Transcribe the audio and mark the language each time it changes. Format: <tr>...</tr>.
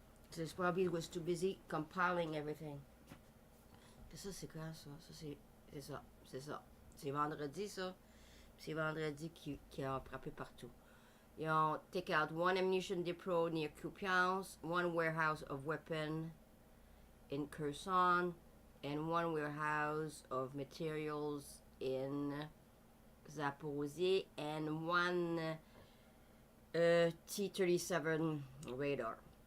<en>So it's probably was too busy compiling everything.</en> <fr>Ça c'est quoi ça? C'est ça. C'est vendredi ça. C'est vendredi qui a frappé partout.</fr> <en>You'll take out 1 ammunition depot near Coupiance, 1 warehouse of weapon in Kherson, and 1 warehouse of materials in Zaporozhye, and 1 T-37 radar.</en>